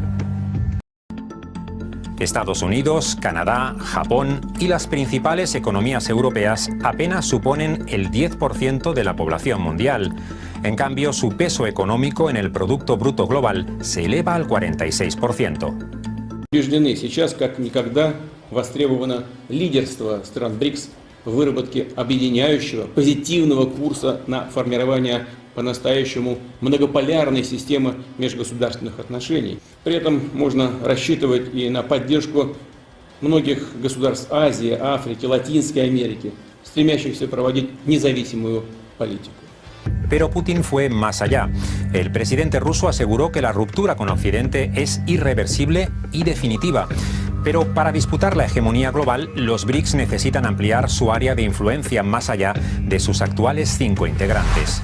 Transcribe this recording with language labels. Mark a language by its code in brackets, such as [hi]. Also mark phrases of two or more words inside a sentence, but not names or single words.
[es] Estados Unidos, Canadá, Japón y las principales economías europeas apenas suponen el 10% de la población mundial. En cambio, su peso económico en el Producto Bruto global se eleva al 46%. [ru] Востребовано лидерство стран БРИКС в выработке объединяющего позитивного курса на формирование по-настоящему многополярной системы межгосударственных отношений. При этом можно рассчитывать и на поддержку многих государств Азии, Африки, Латинской Америки, стремящихся проводить независимую политику. [es] Pero Putin fue más allá. El presidente ruso aseguró que la ruptura con Occidente es irreversible y definitiva. Pero para disputar la hegemonía global, los BRICS necesitan ampliar su área de influencia más allá de sus actuales 5 integrantes.